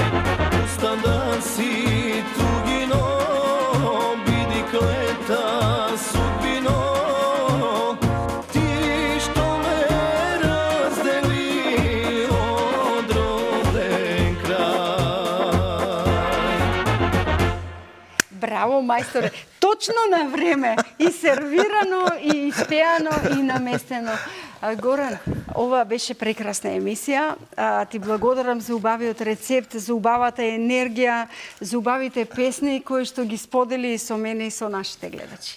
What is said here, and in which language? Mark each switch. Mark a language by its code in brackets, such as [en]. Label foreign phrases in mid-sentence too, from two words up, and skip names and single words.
[mk] Пустан дан си тугино, биди клета судбино, ти што ме раздели од роден крај. Браво, мајсторе! Точно на време, и сервирано, и испеано, и наместено. Горан, ова беше прекрасна емисија. Ти благодарам за убавиот рецепт, за убавата енергија, за убавите песни кои што ги сподели со мене и со нашите гледачи.